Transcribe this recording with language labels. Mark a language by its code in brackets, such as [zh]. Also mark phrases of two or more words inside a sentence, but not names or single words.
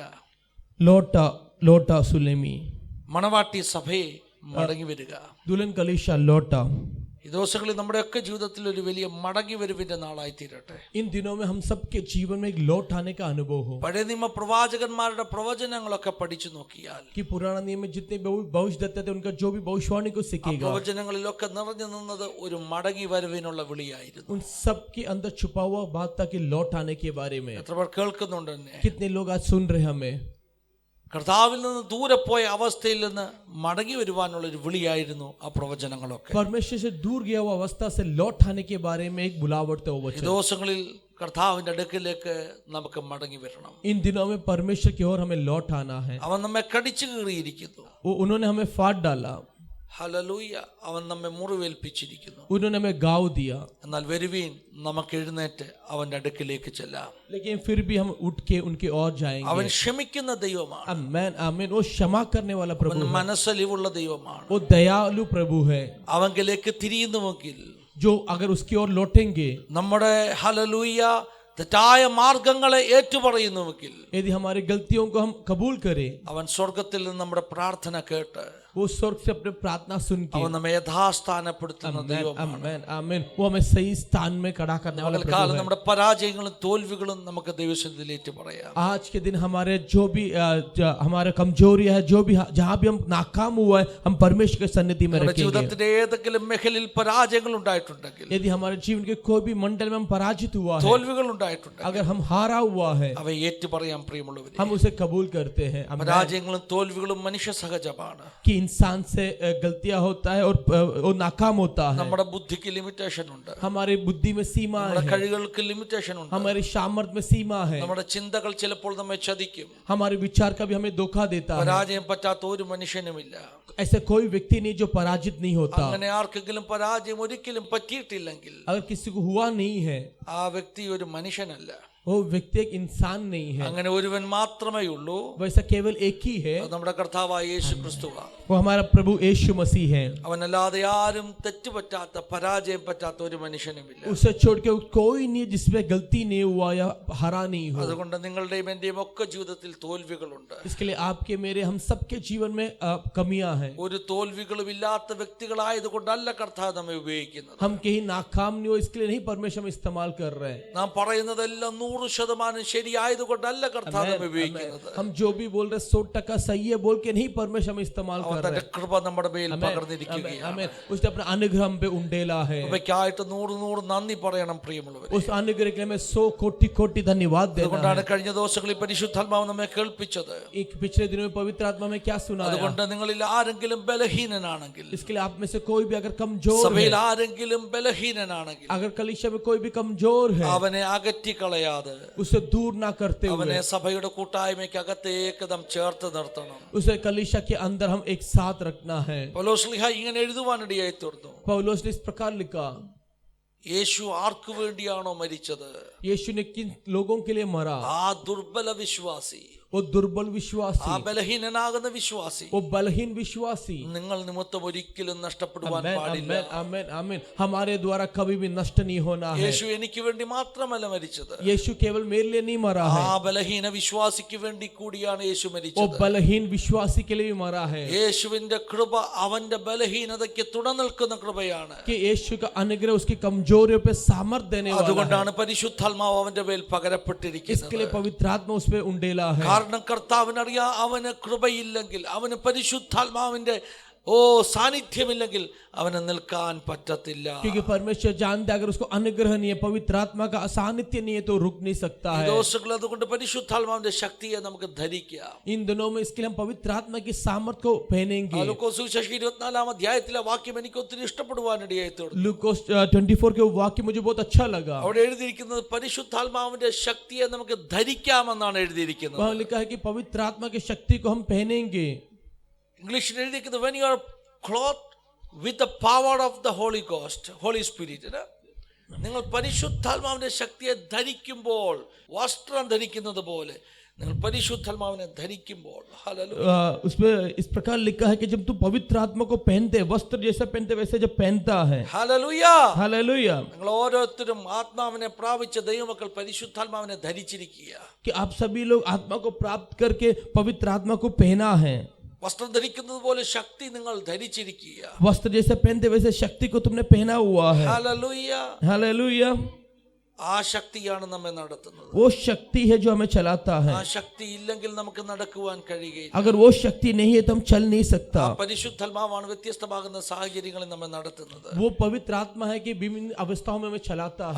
[hi] लोटा सुलेमी. [ml] മണവാട്ടി സഭയെ മടങ്ങി വരിക. [hi] दुल्हन कलीसिया लोटा. [ml] ഈ ദിവസങ്ങളിൽ നമ്മുടെയൊക്കെ ജീവിതത്തിൽ ഒരു വലിയ മടങ്ങി വരവിന്റെ നാളായി തീരട്ടെ. [hi] इन दिनों में हम सबके जीवन में एक लौट आने का अनुभव हो. [ml] പഴയ നിയമ പ്രവാചകന്മാരുടെ പ്രവചനങ്ങളൊക്കെ പഠിച്ചു നോക്കിയാൽ [hi] कि पुराना नियम में जितने भविष्यदत्ता थे उनका जो भी भविष्यवाणी को सीखेगा, [ml] പ്രവചനങ്ങളിലൊക്കെ നിറഞ്ഞു നിന്നത് ഒരു മടങ്ങി വരവിനുള്ള വിളിയായിരുന്നു. [hi] उन सब के अंदर छुपा हुआ बात था कि लौट आने के बारे में. [ml] എത്ര പേർ കേൾക്കുന്നുണ്ട് എന്നെ? [hi] कितने लोग आज सुन रहे हैं हमें. [ml] കർത്താവിൽ നിന്ന് ദൂരെ പോയ അവസ്ഥയിൽ നിന്ന് മടങ്ങി വരുവാനുള്ള ഒരു വിളിയായിരുന്നു ആ പ്രവചനങ്ങളൊക്കെ. [hi] परमेश्वर से दूर गया हुआ अवस्था से लौट आने के बारे में एक बुलावट था वो वचन. [ml] ദിവസങ്ങളിൽ കർത്താവിന്റെ അടുക്കിലേക്ക് നമുക്ക് മടങ്ങി വരണം. [hi] इन दिनों में परमेश्वर की ओर हमें लौट आना है. [ml] അവൻ നമ്മെ കടിച്ചു കീറിയിരിക്കുന്നു. [hi] उन्होंने हमें फाड़ डाला. [ml] ഹല്ലേലൂയ, അവൻ നമ്മെ മുറിവേൽപ്പിച്ചിരിക്കുന്നു. [hi] उन्होंने हमें गाँव दिया, [ml] എന്നാൽ വരുവീൻ, നമുക്ക് എഴുന്നേറ്റ് അവന്റെ അടുക്കിലേക്ക് ചെല്ലാം. [hi] लेकिन फिर भी हम उठ के उनके ओर जाएंगे. [ml] അവൻ ക്ഷമിക്കുന്ന ദൈവമാണ്. [hi] आमीन आमीन. वो क्षमा करने वाला प्रभु [ml] അവൻ [hi] है, [ml] മനസ്സലിവുള്ള ദൈവമാണ്. [hi] वो दयालु प्रभु है. [ml] അവങ്കിലേക്ക് തിരിയുന്നുവെങ്കിൽ, [hi] जो अगर उसकी ओर लौटेंगे, [ml] നമ്മുടെ ഹല്ലേലൂയ തെറ്റായ മാർഗങ്ങളെ ഏറ്റുപറയുന്നുവെങ്കിൽ, [hi] यदि हमारी गलतियों को हम कबूल करें, [ml] അവൻ സ്വർഗത്തിൽ നിന്ന് നമ്മുടെ പ്രാർത്ഥന കേട്ട് [hi] वो स्वर्ग से अपनी प्रार्थना सुन के, [ml] അവൻ നമ്മെ യഥാസ്ഥാനപ്പെടുത്തുന്ന ദൈവമാണ്. [hi] आमीन आमीन, वो हमें सही स्थान में खड़ा करने वाला प्रभु [ml] കാലം [hi] है. [ml] നമ്മുടെ പരാജയങ്ങളും തോൽവികളും നമുക്ക് ദൈവസന്നിധിയിൽ ഏറ്റു പറയാം. [hi] आज के दिन हमारे जो भी हमारे कमजोरियां है, जो भी जहाँ भी हम नाकाम हुआ है, हम परमेश्वर के सन्निधि में [ml] നമ്മുടെ [hi] रखेंगे. [ml] ജീവിതത്തിന്റെ ഏതെങ്കിലും മേഖലയിൽ പരാജയങ്ങൾ ഉണ്ടായിട്ടുണ്ടെങ്കിൽ, [hi] यदि हमारे जीवन के कोई भी मंडल में हम पराजित हुआ है, [ml] തോൽവികൾ ഉണ്ടായിട്ടുണ്ടെങ്കിൽ, [hi] अगर हम हारा हुआ है, [ml] അവയെ ഏറ്റുപറയാൻ പ്രിയമുള്ളവരെ. [hi] हम उसे कबूल करते हैं. [ml] പരാജയങ്ങളും തോൽവികളും മനുഷ്യ സഹജമാണ്. [hi] कि इंसान से गलतियां होता है और वो नाकाम होता है. [ml] നമ്മുടെ ബുദ്ധിക്ക് ലിമിറ്റേഷൻ ഉണ്ട്, [hi] हमारी बुद्धि में सीमा [ml] നമ്മുടെ [hi] है, [ml] കഴിവുകൾക്ക് ലിമിറ്റേഷൻ ഉണ്ട്, [hi] हमारी सामर्थ्य में सीमा है, [ml] നമ്മുടെ ചിന്തകൾ ചിലപ്പോൾ നമ്മെ ചതിക്കും. [hi] हमारे विचार का भी हमें धोखा देता है. [ml] പരാജയം പറ്റാത്ത ഒരു മനുഷ്യനുമില്ല. [hi] ऐसे कोई व्यक्ति नहीं जो पराजित नहीं होता. [ml] അങ്ങനെ ആർക്കെങ്കിലും പരാജയം ഒരിക്കലും പറ്റിയിട്ടില്ലെങ്കിൽ, [hi] अगर किसी को हुआ नहीं है, [ml] ആ വ്യക്തി ഒരു മനുഷ്യനല്ല. [hi] वो व्यक्ति एक इंसान नहीं है. [ml] അങ്ങനെ ഒരുവൻ മാത്രമേ ഉള്ളൂ, [hi] वैसा केवल एक ही है, [ml] അത് നമ്മുടെ കർത്താവായ യേശു ക്രിസ്തുവാണ്. [hi] वो हमारा प्रभु यीशु मसीह है. [ml] അവനല്ലാതെ ആരും തെറ്റുപറ്റാത്ത പരാജയം പറ്റാത്ത ഒരു മനുഷ്യനുമില്ല. [hi] उसे छोड़ के कोई नहीं जिसमें गलती नहीं हुआ या हरा नहीं हुआ. [ml] അതുകൊണ്ട് നിങ്ങളുടെയും എന്റെയും ഒക്കെ ജീവിതത്തിൽ തോൽവികളുണ്ട്. [hi] इसके लिए आपके मेरे हम सबके जीवन में कमियां हैं. [ml] ഒരു തോൽവികളും ഇല്ലാത്ത വ്യക്തികളായതുകൊണ്ടല്ല കർത്താവ് നമ്മെ ഉപയോഗിക്കുന്നത്. [hi] हम कहीं नाकाम नहीं हो इसके लिए नहीं परमेश्वर हम इस्तेमाल कर रहे हैं. [ml] നാം പറയുന്നതെല്ലാം 100% ശരിയായതുകൊണ്ടല്ല കർത്താവ് നമ്മെ ഉപയോഗിക്കുന്നത്. [hi] हम जो भी बोल रहे 100% सही है बोल के नहीं परमेश्वर हम इस्तेमाल कर रहे [ml] തന്റെ [hi] हैं. [ml] കൃപ നമ്മുടെ മേൽ പകർന്നിരിക്കുകയാണ്. [hi] आमीन. उसने अपना अनुग्रह हम पे उंडेला है. [ml] കൃപയ്ക്കായിട്ട് 100 നന്ദി പറയണം പ്രിയമുള്ളവരെ. [hi] उस अनुग्रह के लिए हमें 100 कोटि धन्यवाद देना [ml] അതുകൊണ്ടാണ് [hi] है. [ml] കഴിഞ്ഞ ദിവസങ്ങളിൽ പരിശുദ്ധാത്മാവ് നമ്മെ കേൾപ്പിച്ചത്. [hi] एक पिछले दिनों में पवित्र आत्मा में क्या सुनाया. [ml] അതുകൊണ്ട് നിങ്ങളിൽ ആരെങ്കിലും ബലഹീനനാണെങ്കിൽ, [hi] इसके लिए आप में से कोई भी अगर कमजोर [ml] സഭയിൽ [hi] है, [ml] ആരെങ്കിലും ബലഹീനനാണെങ്കിൽ, [hi] अगर कलीसिया में कोई भी कमजोर है, [ml] അവനെ അകറ്റിക്കളയാതെ [hi] उसे दूर ना करते [ml] അവനെ [hi] हुए [ml] സഭയുടെ കൂട്ടായ്മയ്ക്ക് അകത്തേക്ക് നാം ചേർത്ത് നിർത്തണം. [hi] उसे कलीसिया के अंदर हम एक साथ रखना है. [ml] പൗലോസ്ലീഹ ഇങ്ങനെ എഴുതുവാനിടയായി തീർന്നു. [hi] पौलुस ने इस प्रकार लिखा, [ml] യേശു ആർക്കു വേണ്ടിയാണോ മരിച്ചത്, [hi] यीशु ने किन लोगों के लिए मरा. [ml] ആ ദുർബല വിശ്വാസി, [hi] वो दुर्बल [ml] ആ [hi] विश्वासी, [ml] ബലഹീനനാകുന്ന വിശ്വാസി [hi] वो बलहीन विश्वासी, [ml] നിങ്ങൾ നിമിത്തം ഒരിക്കലും നഷ്ടപ്പെടുവാൻ [hi] आमीन [ml] പാടില്ല. [hi] आमीन आमीन आमीन, हमारे द्वारा कभी भी नष्ट नहीं होना है. [ml] യേശു എനിക്ക് വേണ്ടി മാത്രമല്ല മരിച്ചത്, [hi] यीशु केवल मेरे लिए नहीं मरा है, [ml] ആ ബലഹീന വിശ്വാസിക്ക് വേണ്ടി കൂടിയാണ് യേശു [hi] वो [ml] മരിച്ചത്. [hi] बलहीन विश्वासी के लिए भी मरा है. [ml] യേശുവിന്റെ കൃപ അവന്റെ ബലഹീനതയ്ക്ക് തുട നിൽക്കുന്ന കൃപയാണ്. [hi] कि यीशु का अनुग्रह उसकी कमजोरियों पे सामर्थ्य देने वाला है. [ml] അതുകൊണ്ടാണ് പരിശുദ്ധാത്മാവ് അവന്റെ മേൽ [hi] इसके [ml] പകരപ്പെട്ടിരിക്കുന്നത്. [hi] लिए पवित्र आत्मा उस पे उंडेला है. [ml] കാരണം കർത്താവിനറിയാം, അവന് കൃപയില്ലെങ്കിൽ, അവന് പരിശുദ്ധാത്മാവിന്റെ സാന്നിധ്യമില്ലെങ്കിൽ അവന് നിൽക്കാൻ പറ്റത്തില്ല. [hi] क्योंकि परमेश्वर जानता है अगर उसको अनुग्रह नहीं है, पवित्र आत्मा का सानिध्य नहीं है तो रुक नहीं सकता है. [ml] ദോഷങ്ങൾ അതുകൊണ്ട് പരിശുദ്ധാത്മാവിന്റെ ശക്തിയെ നമുക്ക് ധരിക്കാം. [hi] इन दिनों में इसके लिए हम पवित्र आत्मा की सामर्थ को पहनेंगे. [ml] ലൂക്കോസ് സുവിശേഷം 24 അധ്യായത്തിലെ വാക്യം എനിക്ക് ഒത്തിരി ഇഷ്ടപ്പെടുവാനിടയായി തീർന്നു. [hi] लूकोस 24 के वाक्य मुझे बहुत अच्छा लगा. [ml] അവിടെ എഴുതിയിരിക്കുന്നത് പരിശുദ്ധാത്മാവിന്റെ ശക്തിയെ നമുക്ക് ധരിക്കാമെന്നാണ് എഴുതിയിരിക്കുന്നത്. [hi] वहाँ लिखा है कि पवित्र आत्मा की शक्ति को हम पहनेंगे. [ml] ഇംഗ്ലീഷിൽ എഴുതിയിരിക്കുന്നത് [en] when you are clothed with the power of the Holy Ghost, Holy Spirit. [ml] നിങ്ങൾ പരിശുദ്ധാത്മാവിന്റെ ശക്തിയെ ധരിക്കുമ്പോൾ, വസ്ത്രം ധരിക്കുന്നത് പോലെ നിങ്ങൾ പരിശുദ്ധാത്മാവിനെ ധരിക്കുമ്പോൾ, [hi] उसमें इस प्रकार लिखा है कि जब तू पवित्र आत्मा को पहनते, वस्त्र जैसा पहनते वैसे जब पहनता है. [ml] ഹല്ലേലൂയ. [hi] हालेलुया. [ml] നിങ്ങൾ ഓരോരുത്തരും ആത്മാവിനെ പ്രാപിച്ച ദൈവമക്കൾ പരിശുദ്ധാത്മാവിനെ ധരിച്ചിരിക്കുക. [hi] कि आप सभी लोग आत्मा को प्राप्त करके पवित्र आत्मा को पहना है. [ml] വസ്ത്രം ധരിക്കുന്നത് പോലെ ശക്തി നിങ്ങൾ ധരിച്ചിരിക്കുക. [hi] वस्त्र जैसे पहनते वैसे शक्ति को तुमने पहना हुआ है. [ml] ഹല്ലേലൂയ. [hi] हालेलुया. [ml] ആ ശക്തിയാണ് നമ്മെ നടത്തുന്നത്. [hi] वो शक्ति है जो हमें चलाता है. [ml] ആ ശക്തി ഇല്ലെങ്കിൽ നമുക്ക് നടക്കുവാൻ കഴിയുകയില്ല. [hi] अगर वो शक्ति नहीं है तो हम चल नहीं सकता. [ml] ആ പരിശുദ്ധാത്മാവാണ് വ്യത്യസ്തമാകുന്ന സാഹചര്യങ്ങളിൽ നമ്മെ നടത്തുന്നത്. [hi] वो पवित्र आत्मा है कि विभिन्न अवस्थाओं में हमें चलाता है.